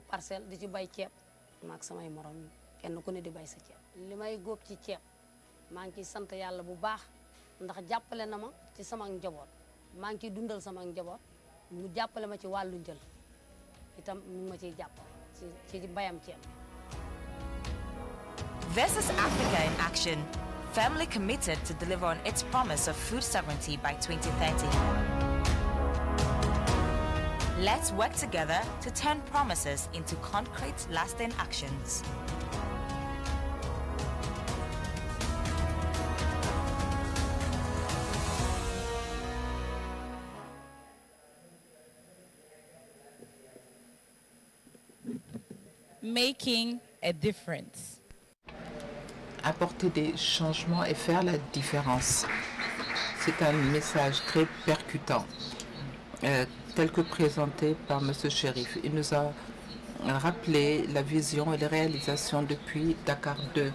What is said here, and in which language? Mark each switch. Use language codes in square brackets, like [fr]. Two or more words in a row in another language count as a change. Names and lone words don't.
[wo] parcelle di ci bay ceeb maak samay morom kenn ku ne di bay sa ceeb li may góob ci ceeb maa ngi ciy sant yàlla bu baax ndax jàppale na ma ci sama njaboot maa ngi ciy dundal sama njaboot mu jàppale ma ci wàllu njël itam mu ma ciy jàppale ci bayam ceeb. [en] This is Africa in action, firmly committed to deliver on its promise of food sovereignty by 2030. Let's work together to turn promises into concrete, lasting actions. Making a difference. [fr] Apporter des changements et faire la différence. C'est un message très percutant, tel que présenté par M. Chérif. Il nous a rappelé la vision et les réalisations depuis Dakar 2.